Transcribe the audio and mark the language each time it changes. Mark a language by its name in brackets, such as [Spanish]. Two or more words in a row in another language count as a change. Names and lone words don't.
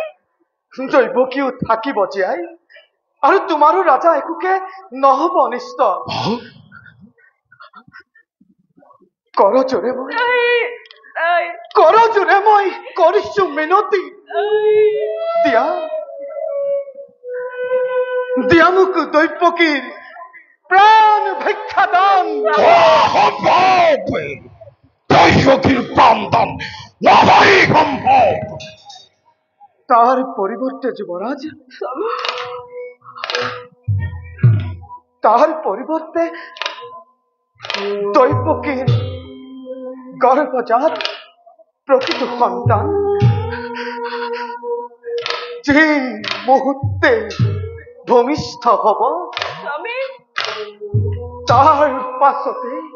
[Assamese] দৈৱকীও থাকিব জীয়াই আৰু তোমাৰো ৰাজা একোকে নহব অনিষ্ট কৰজোৰে মই কৰিছো মিনতি দিয়া মোক দৈৱকীৰ প্ৰাণ ভিক্ষা দান দৈৱকীৰ প্ৰাণ দান নহয় সম্ভৱ [Bangla] তার পরিবর্তে যুবরাজ তার পরিবর্তে দৈবকীর গর্ভজাত প্রকৃত সন্তান যে মুহূর্তে ভূমিষ্ঠ হব তার পাছতে